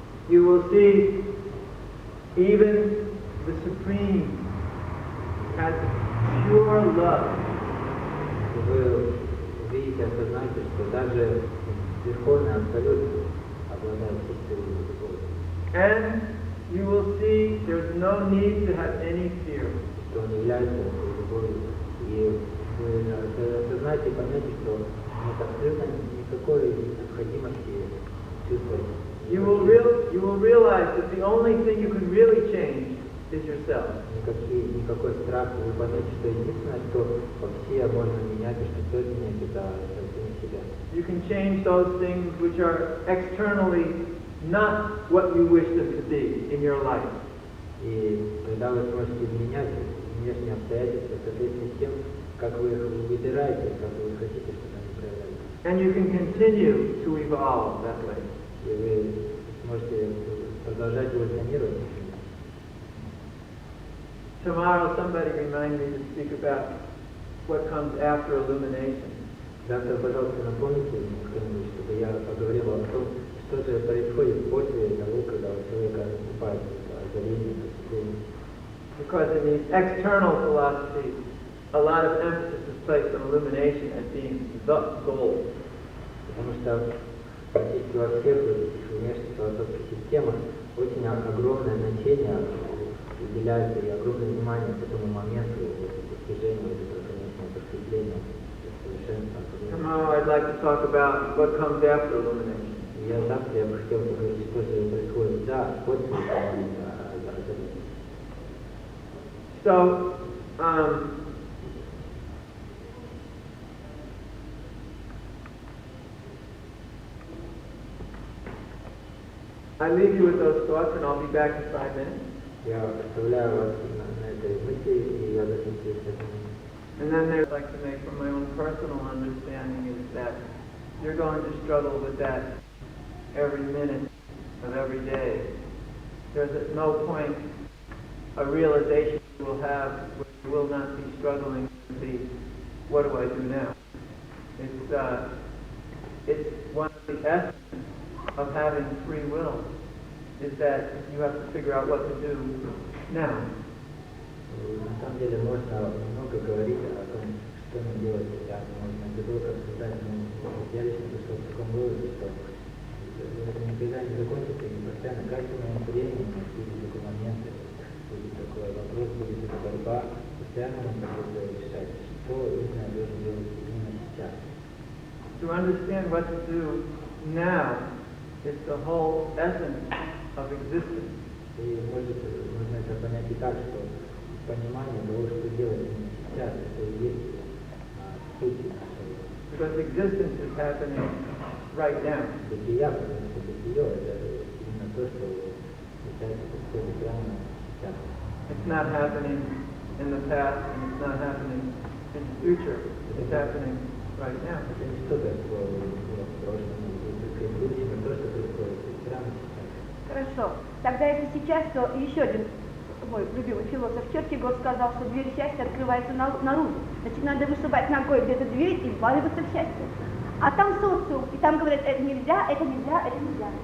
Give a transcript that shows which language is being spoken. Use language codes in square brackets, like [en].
[en] You will see even the Supreme has pure love. [ru] Вы увидите, осознаете, что даже Верховный Абсолют обладает чистой любовью. [en] And you will see there's no need to have any fear. [ru] Что он является этой любовью. И вы осознаете и поймете, что нет абсолютно никакой необходимости чувствовать. [en] You will realize that the only thing you can really change is yourself. [ru] Никакой страх. Вы поймете, что единственное, что вообще можно менять, и что стоит менять, это самим себя. [en] You can change those things which are externally not what you wish them to be in your life. [ru] И тогда вы сможете менять внешние обстоятельства в соответствии с тем, как вы их выбираете, как вы хотите, чтобы они проявлялись. [en] And you can continue to evolve that way. [ru] И вы сможете продолжать эволюционировать. [en] Tomorrow somebody remind me to speak about what comes after illumination. [ru] Завтра, пожалуйста, напомните кто-нибудь, чтобы я поговорил о том, что же происходит после того, когда у человека наступает озарение, просветление. [en] Because in these external philosophies, a lot of emphasis is placed on illumination as being the goal. [ru] Потому что практически во всех этих внешних философских системах очень огромное значение уделяется и огромное внимание к этому моменту достижения этого конечного просветления, совершенства. [en] Tomorrow I'd like to talk about what comes after illumination. [ru] Завтра я бы хотел поговорить, что же происходит после озарения. [en] So, I leave you with those thoughts, and I'll be back in 5 minutes. [ru] Я оставляю вас на этой мысли, и я вернусь через 5 минут. [en] And then there's like to make from my own personal understanding is that you're going to struggle with that every minute of every day. There's at no point a realization you will have where you will not be struggling to see, what do I do now? It's one of the essence of having free will, is that you have to figure out what to do now. [ru] На самом деле можно много говорить о том, что нам делать сейчас. Можно долго обсуждать, но я лично пришел к такому выводу, что это никогда не закончится, и постоянно каждый момент времени будет такой момент, будет такой вопрос, будет эта борьба, постоянно нам придется решать, что именно я должен делать именно сейчас. [en] To understand what to do now is the whole essence of existence. [ru] И можно это понять и так, что понимание того, что делать именно сейчас, это и есть суть нашего. [en] Because existence is happening right now. [ru] Бытия, потому что бытие — это именно то, что касается происходит прямо сейчас. [en] It's not happening in the past, and it's not happening in the future. It's happening right now. [ru] Это не что-то, что было в прошлом, только в будущем, а то, что происходит прямо сейчас. Хорошо. Тогда если сейчас, то еще один мой любимый философ Киркегор сказал, что дверь счастья открывается наружу. Значит, надо вышибать ногой где-то дверь и вваливаться в счастье. А там социум, и там говорят, это нельзя, это нельзя, это нельзя.